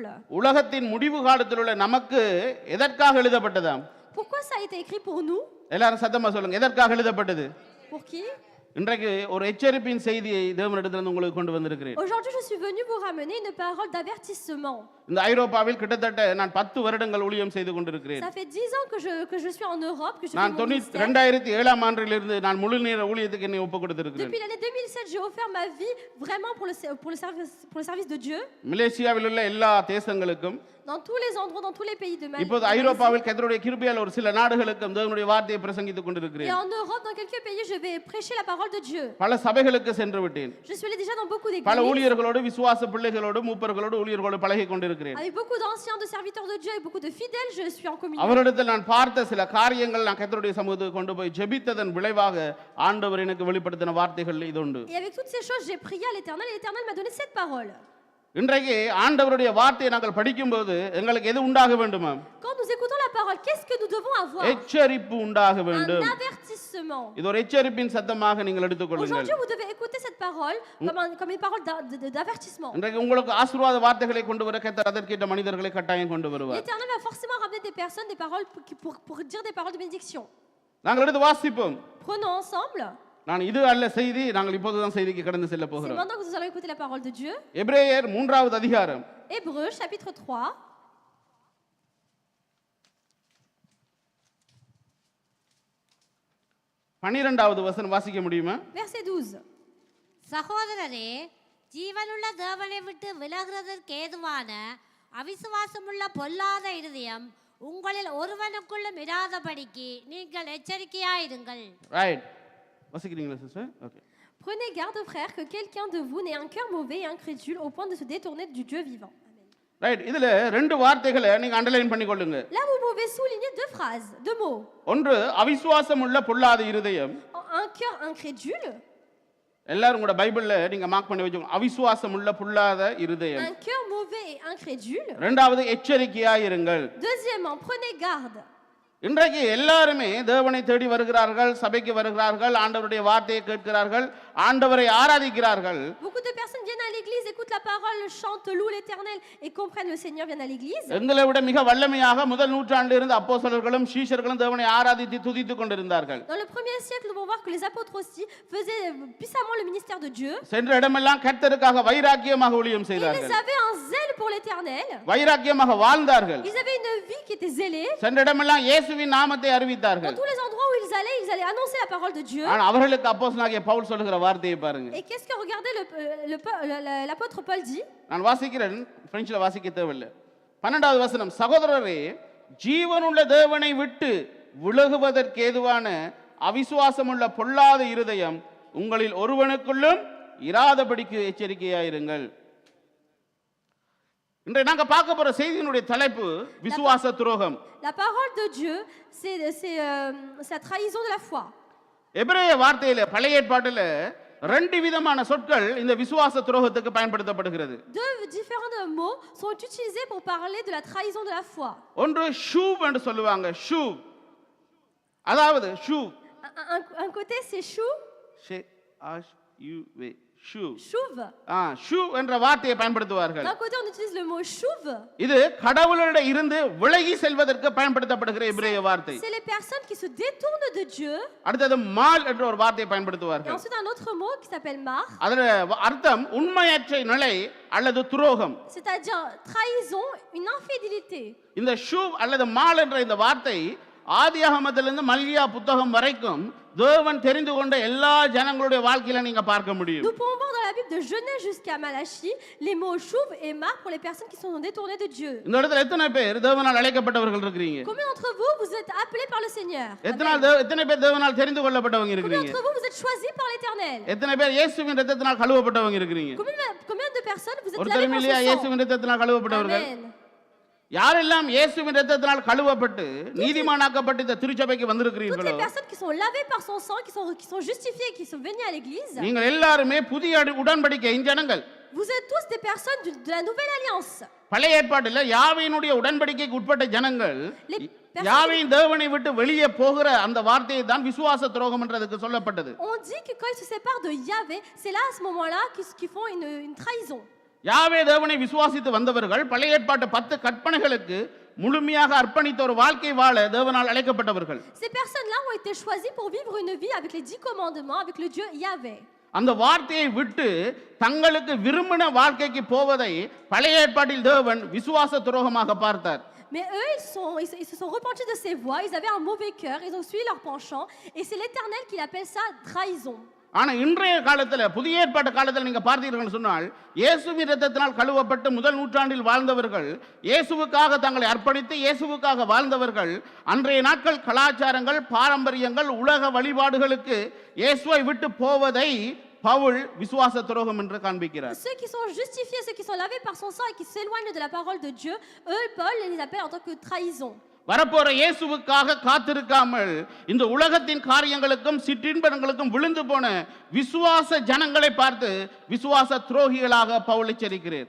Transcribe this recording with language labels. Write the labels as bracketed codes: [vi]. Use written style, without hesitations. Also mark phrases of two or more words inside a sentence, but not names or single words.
[ta] உலகத்தின் முடிவு காலத்தில் உள்ள நமக்கு எதற்காக எழுதப்பட்டதாம்? [fr] Pourquoi ça a été écrit pour nous? [ta] எல்லாரும் சத்தமா சொல்லுங்க, எதற்காக எழுதப்பட்டது? [fr] Pour qui? [ta] இன்றைக்கு ஒரு எச்சரிப்பின் செய்தியை தேவனிடத்திலிருந்து உங்களுக்கு கொண்டு வந்திருக்கிறேன். [fr] Aujourd'hui, je suis venu vous ramener une parole d'avertissement. [ta] இந்த ஐரோப்பாவில் கிட்டத்தட்ட நான் 10 வருடங்கள் ஊழியம் செய்து கொண்டிருக்கிறேன். [fr] Ça fait 10 ans que je suis en Europe, que je fais [ta] நான் [fr] mon ministère. [ta] 2007ஆம் ஆண்டிலிருந்து நான் முழு நேர ஊழியத்துக்கு என்னை ஒப்புக் கொடுத்திருக்கிறேன். [fr] Depuis l'année 2007, j'ai offert ma vie vraiment pour le service de Dieu. [ta] மலேசியாவில் உள்ள எல்லா தேசங்களுக்கும் [fr] Dans tous les endroits, dans tous les pays de ma [ta] இப்போது [fr] vie. [ta] ஐரோப்பாவில் கர்த்தருடைய கிருபையால் ஒரு சில நாடுகளுக்கும் தேவனுடைய வார்த்தையை பிரசங்கித்துக் [fr] Et [ta] கொண்டிருக்கிறேன். [fr] en Europe, dans quelques pays, je vais prêcher la parole de Dieu. [ta] பல சபைகளுக்கு சென்று விட்டேன். [fr] Je suis allé déjà dans beaucoup [ta] பல [fr] d'églises. [ta] ஊழியர்களோடு விசுவாச பிள்ளைகளோடு மூப்பர்களோடு ஊழியர்களோடு பழகி கொண்டிருக்கிறேன். [fr] Avec beaucoup d'anciens, de serviteurs de Dieu et beaucoup de fidèles, je suis en communion. [ta] அவரிடத்தில் நான் பார்த்த சில காரியங்கள் நான் கர்த்தருடைய சமூகத்துக்கு கொண்டு போய் ஜெபித்ததன் விளைவாக ஆண்டவர் எனக்கு வெளிப்படுத்தின வார்த்தைகள் இது உண்டு. [fr] Et avec toutes ces choses, j'ai prié à l'Éternel et l'Éternel m'a donné cette parole. [ta] இன்றைக்கு ஆண்டவருடைய வார்த்தையை நாங்கள் படிக்கும்போது எங்களுக்கு எது உண்டாக வேண்டுமா? [fr] Quand nous écoutons la parole, qu'est-ce que nous devons avoir? [ta] எச்சரிப்பு உண்டாக வேண்டும். [fr] Un avertissement. [ta] இது ஒரு எச்சரிப்பின் சத்தமாக நீங்கள் எடுத்துக்கொள்ளுங்கள். [fr] Aujourd'hui, vous devez écouter cette parole comme une parole d'avertissement. [ta] இன்றைக்கு உங்களுக்கு ஆசீர்வாத வார்த்தைகளை கொண்டு வர கர்த்தர் அதற்கேற்ற மனிதர்களை கட்டாயம் கொண்டு வருவார். [fr] L'Éternel va forcément ramener des personnes, des paroles pour dire des paroles de bénédiction. [ta] நாங்கள் எடுத்து வாசிப்போம். [fr] Prenons ensemble. [ta] நான் இது அல்ல செய்தி, நாங்கள் இப்போதுதான் செய்திக்கு கடந்து செல்ல [fr] C'est [ta] போகிறோம். [fr] maintenant que nous allons écouter la parole de Dieu. [ta] எபிரேயர் 3வது அதிகாரம் [fr] Hébreux chapitre 3. [ta] பன்னிரெண்டாவது வசனம் வாசிக்க முடியுமா? [fr] Verset 12. [ta] சகோதரரே, ஜீவனுள்ள தேவனை விட்டு விலகுறதற்கு ஏதுவான அவிசுவாசமுள்ள பொல்லாத இருதயம் உங்களில் ஒருவனுக்குள்ளும் இராதபடிக்கு நீங்கள் எச்சரிக்கையாயிருங்கள். ரைட். வாசிக்கிறீங்களா சிஸ்டர்? ஓகே. [fr] Prenez garde, frères, que quelqu'un de vous n'ait un cœur mauvais et incrédule au point de se détourner du Dieu vivant. [ta] ரைட். இதுல ரெண்டு வார்த்தைகளை நீங்க அண்டர்லைன் பண்ணி கொள்ளுங்க. [fr] Là, vous pouvez souligner deux phrases, deux mots. [ta] ஒன்று அவிசுவாசமுள்ள பொல்லாத இருதயம். [fr] Un cœur incrédule. [ta] எல்லாரும் கூட பைபிள்ல நீங்க மார்க் பண்ணி வச்சுக்கோங்க. அவிசுவாசமுள்ள பொல்லாத இருதயம். [fr] Un cœur mauvais et incrédule. [ta] இரண்டாவது எச்சரிக்கையாயிருங்கள். [fr] Deuxièmement, prenez garde. [ta] இன்றைக்கு எல்லாருமே தேவனை தேடி வருகிறார்கள், சபைக்கு வருகிறார்கள், ஆண்டவருடைய வார்த்தையை கேட்கிறார்கள், ஆண்டவரை ஆராதிக்கிறார்கள். [fr] Beaucoup de personnes viennent à l'église, écoutent la parole, chantent, louent l'Éternel et comprennent le Seigneur, viennent à l'église. [ta] எங்களை விட மிக வல்லமையாக முதல் நூற்றாண்டில் இருந்து அப்போஸ்தலர்களும் சீஷர்களும் தேவனை ஆராதித்து துதித்துக் கொண்டிருந்தார்கள். [fr] Dans le 1er siècle, nous pouvons voir que les apôtres aussi faisaient puissamment le ministère de Dieu. [ta] சென்ற இடமெல்லாம் கர்த்தருக்காக வைராக்கியமாக ஊழியம் [fr] Ils [ta] செய்தார்கள். [fr] avaient un zèle pour l'Éternel. [ta] வைராக்கியமாக வாழ்ந்தார்கள். [fr] Ils avaient une vie qui était zélée. [ta] சென்ற இடமெல்லாம் இயேசுவின் நாமத்தை [fr] Dans [ta] அறிவித்தார்கள். [fr] tous les endroits où ils allaient annoncer la parole de Dieu. [ta] ஆனா அவர்களுக்கு அப்போஸ்தலனாகிய பவுல் சொல்லுகிற வார்த்தையை பாருங்க. [fr] Et qu'est-ce que regardez l'apôtre Paul dit? [ta] நான் வாசிக்கிறேன், பிரெஞ்சில் வாசிக்க தேவையில்லை. 12வது வசனம், சகோதரரே, ஜீவனுள்ள தேவனை விட்டு விலகுவதற்கேதுவான அவிசுவாசமுள்ள பொல்லாத இருதயம் உங்களில் ஒருவனுக்குள்ளும் இராதபடிக்கு எச்சரிக்கையாயிருங்கள். இன்றைய நாங்க பார்க்க போற செய்தியினுடைய தலைப்பு விசுவாச துரோகம். [fr] La parole de Dieu, c'est la trahison de la foi. [ta] எபிரேய வார்த்தையில பழைய ஏற்பாட்டில் ரெண்டு விதமான சொற்கள் இந்த விசுவாச துரோகத்துக்கு பயன்படுத்தப்படுகிறது. [fr] Deux différents mots sont utilisés pour parler de la trahison de la foi. [ta] ஒன்று ஷூவ் என்று சொல்லுவாங்க. ஷூவ் அதாவது ஷூவ். [fr] Un côté c'est chou, [ta] ஷூவ். [fr] chouve. [ta] ஷூவ் என்ற வார்த்தையை பயன்படுத்துவார்கள். [fr] D'un côté on utilise le mot chouve. [ta] இது கடவுளோட இருந்து விலகி செல்வதற்கு பயன்படுத்தப்படுகிற எபிரேய வார்த்தை. [fr] C'est les personnes qui se détournent de Dieu. [ta] அடுத்தது மால் என்ற ஒரு வார்த்தையை [fr] Et [ta] பயன்படுத்துவார்கள். [fr] ensuite un autre mot qui s'appelle mar, [ta] அதோட அர்த்தம் உண்மையற்ற நிலை அல்லது துரோகம். [fr] c'est-à-dire trahison, une infidélité. [ta] இந்த ஷூவ் அல்லது மால் என்ற இந்த வார்த்தை ஆதியாகமத்திலிருந்து மல்கியா புத்தகம் வரைக்கும் தேவன் தெரிந்து கொண்ட எல்லா ஜனங்களுடைய வாழ்க்கையில நீங்க பார்க்க முடியும். [fr] Nous pouvons voir dans la Bible de Genèse jusqu'à Malachie les mots chouve et mar pour les personnes qui sont détournées de Dieu. [ta] இந்த இடத்துல எத்தனை பேர் தேவனால் அழைக்கப்பட்டவர்கள் இருக்கீங்க? [fr] Combien d'entre vous vous êtes appelés par le Seigneur? [ta] எத்தனை பேர் தேவனால் தெரிந்து கொள்ளப்பட்டவங்க [fr] Combien [ta] இருக்கீங்க? [fr] d'entre vous vous êtes choisis par l'Éternel? [ta] எத்தனை பேர் இயேசுவின் இரத்தத்தினால் கழுவப்பட்டவங்க இருக்கீங்க? [fr] Combien de personnes vous êtes [ta] ஒரு [fr] lavés par [ta] தரமில்லையா [fr] son sang? [ta] இயேசுவின் இரத்தத்தினால் கழுவப்பட்டவர்கள்? [fr] Amen. [ta] யாரெல்லாம் இயேசுவின் இரத்தத்தினால் கழுவப்பட்டு நீதிமானாக்கப்பட்டு இந்த திருச்சபைக்கு [fr] Toutes [ta] வந்திருக்கிறீர்களோ [fr] les personnes qui sont lavées par son sang, qui sont justifiées, qui sont venues à l'église, [ta] நீங்கள் எல்லாருமே புதிய உடன்படிக்கையின் ஜனங்கள். [fr] vous êtes tous des personnes de la nouvelle alliance. [ta] பழைய ஏற்பாட்டில் யாவையினுடைய உடன்படிக்கைக்கு உட்பட்ட ஜனங்கள் [fr] Les personnes- [ta] யாவையின் தேவனை விட்டு வெளியே போகிற அந்த வார்த்தையை தான் விசுவாச துரோகம் என்றதுக்கு சொல்லப்பட்டது. [fr] On dit que quand ils se séparent de Yahvé, c'est là à ce moment-là qu'ils font une trahison. [ta] யாவே தேவனை விசுவாசித்து வந்தவர்கள் பழைய ஏற்பாட்டு 10 கற்பனைகளுக்கு முழுமையாக அர்ப்பணித்த ஒரு வாழ்க்கை வாழ தேவனால் அழைக்கப்பட்டவர்கள். [fr] Ces personnes-là ont été choisies pour vivre une vie avec les 10 commandements, avec le Dieu Yahvé. [ta] அந்த வார்த்தையை விட்டு தங்களுக்கு விரும்பின வாழ்க்கைக்கு போவதை பழைய ஏற்பாட்டில் தேவன் விசுவாச துரோகமாக பார்த்தார். [fr] Mais eux, ils se sont repentis de ces voies, ils avaient un mauvais cœur, ils ont suivi leur penchant, et c'est l'Éternel qui appelle ça trahison. [ta] ஆனா இன்றைய காலத்துல புதிய ஏற்பாட்டு காலத்துல நீங்க பார்த்தீர்கள் சொன்னால் இயேசுவின் இரத்தத்தினால் கழுவப்பட்டு முதல் நூற்றாண்டில் வாழ்ந்தவர்கள், இயேசுவுக்காக தங்களை அர்ப்பணித்து இயேசுவுக்காக வாழ்ந்தவர்கள், அன்றைய நாட்கள் கலாச்சாரங்கள் பாரம்பரியங்கள் உலக வழிபாடுகளுக்கு இயேசுவை விட்டு போவதை பவுல் விசுவாச துரோகம் என்று காண்பிக்கிறார். [fr] Ceux qui sont justifiés, ceux qui sont lavés par son sang et qui s'éloignent de la parole de Dieu, eux, Paul les appelle en tant que trahison. [ta] வரப்போற இயேசுவுக்காக காத்திருக்காமல் இந்த உலகத்தின் காரியங்களுக்கும் சிற்றின்பங்களுக்கும் விழுந்து போன விசுவாச ஜனங்களை பார்த்து விசுவாச துரோகிகளாக பவுல் எச்சரிக்கிறார்.